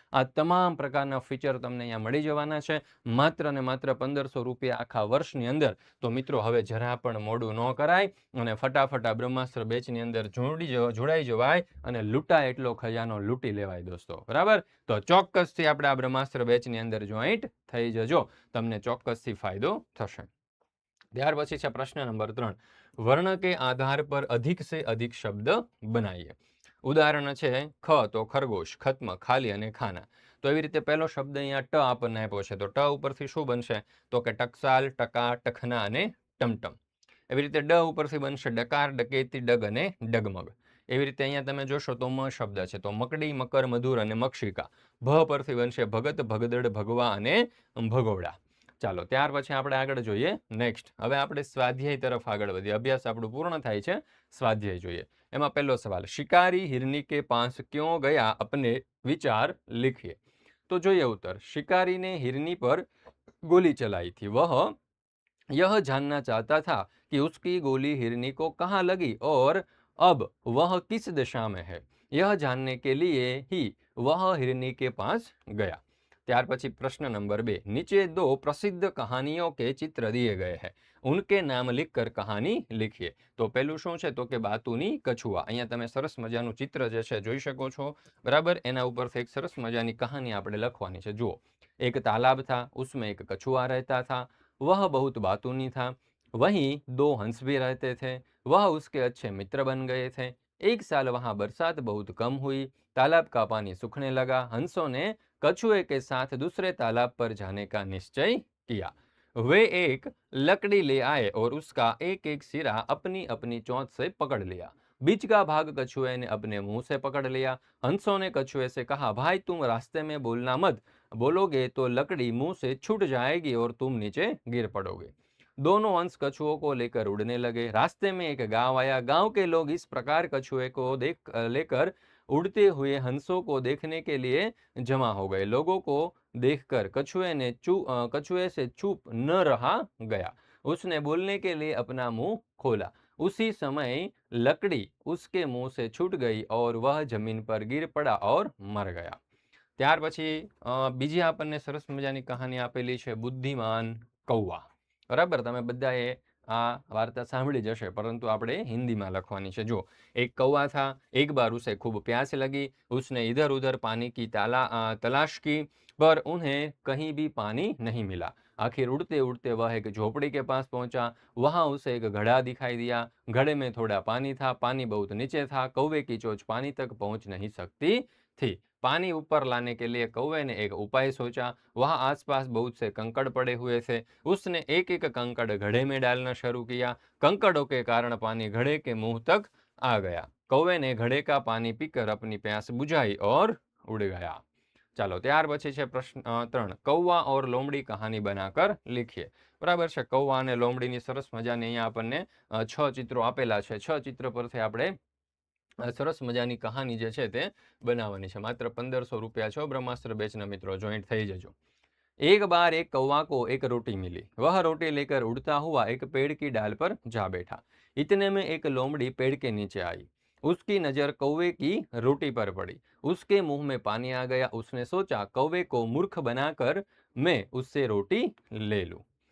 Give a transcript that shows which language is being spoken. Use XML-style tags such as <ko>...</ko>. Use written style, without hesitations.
<gu>આ તમામ પ્રકારના ફીચર તમને અહીંયા મળી જવાના છે માત્ર ને માત્ર 1500 રૂપિયા આખા વર્ષની અંદર। તો મિત્રો હવે જરા પણ મોડું ન કરાય અને ફટાફટ આ બ્રહ્માસ્ત્ર બેચની અંદર જોડાઈ જવાય અને લૂંટાય એટલો ખજાનો લૂંટી લેવાય દોસ્તો, બરાબર? તો ચોક્કસથી આપણે આ બ્રહ્માસ્ત્ર બેચની અંદર જોઈન્ટ થઈ જજો, તમને ચોક્કસથી ફાયદો થશે। ત્યાર પછી છે પ્રશ્ન નંબર 3,</gu> <hi>वर्ण के आधार पर अधिक से अधिक शब्द बनाइए।</hi> <gu>ઉદાહરણ છે ખ તો ખરગોશ, ખત્મ ખાલી અને ખાના। તો એવી રીતે પહેલો શબ્દ અહીંયા ટ આપણને આપ્યો છે, તો ટ ઉપરથી શું બનશે? તો કે ટકસાલ, ટકા, ટખના અને ટમટમ। એવી રીતે ડ ઉપરથી બનશે ડકાર, ડકેતી, ડગ અને ડગમગ। એવી રીતે અહીંયા તમે જોશો તો મ શબ્દ છે, તો મકડી, મકર, મધુર અને મક્ષિકા। ભ પરથી બનશે ભગત, ભગદડ, ભગવા અને ભગોડા। ચાલો ત્યાર પછી આપણે આગળ જોઈએ નેક્સ્ટ। હવે આપણે સ્વાધ્યાય તરફ આગળ વધીએ, અભ્યાસ આપણું પૂર્ણ થાય છે, સ્વાધ્યાય જોઈએ। એમાં પહેલો સવાલ,</gu> <hi>शिकारी हिरनी के पास क्यों गया, अपने विचार लिखिए। तो</hi> <gu>જોઈએ</gu> <hi>उत्तर, शिकारी ने हिरनी पर गोली चलाई थी, वह यह जानना चाहता था कि उसकी गोली हिरनी को कहाँ लगी और अब वह किस दिशा में है। यह जानने के लिए ही वह हिरनी के पास गया।</hi> <gu>ત્યાર પછી પ્રશ્ન નંબર 2,</gu> <hi>नीचे दो प्रसिद्ध कहानियों के चित्र दिए गए हैं, उनके नाम लिखकर कहानी लिखिए।</hi> <gu>તો પહેલું શું છે તો કે બાતુની કછુઆ। અહીંયા તમે સરસ મજાનું ચિત્ર જે છે જોઈ શકો છો, બરાબર? એના ઉપરથી એક સરસ મજાની કહાની આપણે લખવાની છે। જુઓ,</gu> <hi>एक तालाब था, उसमें एक कछुआ रहता था, वह बहुत बातूनी था। वहीं 2 हंस भी रहते थे, वह उसके अच्छे मित्र बन गए थे। एक साल वहां बरसात बहुत कम हुई, तालाब का पानी सूखने लगा। हंसों ने कछुए के साथ दूसरे तालाब पर जाने का निश्चय किया। वे एक लकड़ी ले आए और उसका एक एक सिरा अपनी अपनी चोंच से पकड़ लिया। बीच का भाग कछुए ने अपने मुंह से पकड़ लिया। हंसों ने कछुए से कहा, भाई तुम रास्ते में बोलना मत, बोलोगे तो लकड़ी मुंह से छूट जाएगी और तुम नीचे गिर पड़ोगे। दोनों हंस कछुओं को लेकर उड़ने लगे। रास्ते में एक गांव आया। गांव के लोग इस प्रकार कछुए को लेकर उड़ते हुए हंसों को देखने के लिए जमा हो गए। लोगों को देखकर कछुए से चुप न रहा गया। उसने बोलने के लिए अपना मुंह खोला। उसी समय लकड़ी उसके मुंह से छूट गई और वह जमीन पर गिर पड़ा और मर गया।</hi> <gu>ત્યાર પછી બીજી આપણને સરસ મજાની કહાની આપેલી છે, બુદ્ધિમાન કૌવા। બરાબર, તમે બધાએ આ વાર્તા સાંભળી જશે, પરંતુ આપણે हिंदीમાં લખવાની છે। જો,</gu> <hi>एक कौवा था, एक बार उसे खूब प्यास लगी। उसने इधर उधर पानी की तलाश की, पर उन्हें कहीं भी पानी नहीं मिला। आखिर उड़ते उड़ते वह एक झोपड़ी के पास पहुंचा। वहां उसे एक घड़ा दिखाई दिया। घड़े में थोड़ा पानी था, पानी बहुत नीचे था, कौवे की चोंच पानी तक पहुंच नहीं सकती थी। पानी ऊपर लाने के लिए कौवे ने एक उपाय सोचा। वहां आसपास बहुत से कंकड़ पड़े हुए थे। उसने एक एक कंकड़ घड़े में डालना शुरू किया। कंकड़ों के कारण पानी घड़े के मुंह तक आ गया। कौवे ने घड़े का पानी पीकर अपनी प्यास बुझाई और उड़ गया।</hi> <gu>ચાલો ત્યાર પછી છે પ્રશ્ન 3, કૌવા</gu> <hi>और लोमड़ी कहानी बनाकर लिखिए।</hi> <gu>બરાબર છે, કૌવા અને લોમડીની સરસ મજાની અહીંયા આપણને 6 ચિત્રો આપેલા છે। 6 ચિત્ર પરથી આપણે સરસ મજાની કહાની જે છે તે બનાવવાની છે। માત્ર 1500 રૂપિયા છો બ્રહ્માસ્ત્ર બેચના મિત્રો, જોઈન્ટ થઈ જજો।</gu> <hi>एक बार एक कौवा को एक रोटी मिली। वह रोटी लेकर उड़ता हुआ एक पेड़ की डाल पर जा बैठा। इतने में एक लोमड़ी पेड़ के नीचे आई। उसकी नजर कौवे की रोटी पर पड़ी। उसके मुंह में पानी आ गया। उसने सोचा कौवे को मूर्ख बनाकर मैं उससे रोटी ले लूं।</hi>